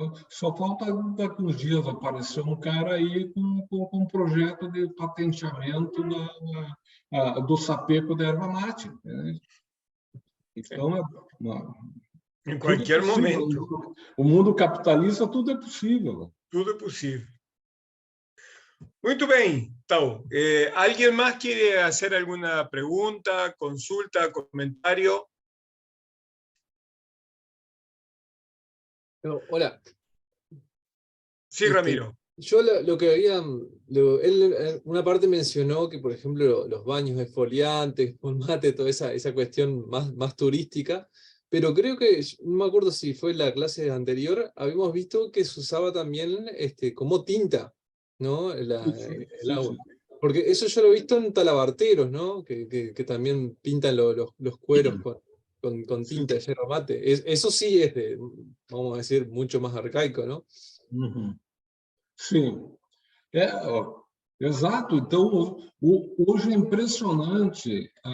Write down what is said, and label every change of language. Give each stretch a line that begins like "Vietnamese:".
Portuguese: Só falta daqui uns dias aparecer um cara aí com um projeto de patenteamento do sapeco da erva mate. Né? Então,
Spanish: En
Portuguese: tudo é
Spanish: cualquier
Portuguese: possível.
Spanish: momento.
Portuguese: O mundo capitalista, tudo é possível. Tudo é possível. Muito bem, Tao.
Spanish: ¿Alguien más quiere hacer alguna pregunta, consulta, comentario? Hola. Sí, Ramiro. Yo lo que había, él una parte mencionó que, por ejemplo, los baños exfoliantes, con mate, toda esa cuestión más turística, pero creo que, no me acuerdo si fue la clase anterior, habíamos visto que se usaba también como tinta, ¿no? El agua. Porque eso yo lo he visto en talabarteros, ¿no? Que también pintan los cueros con tinta de yerba mate. Eso sí es vamos a decir, mucho más arcaico, ¿no?
Portuguese: Uhum. Sim, exato. Então, hoje é impressionante.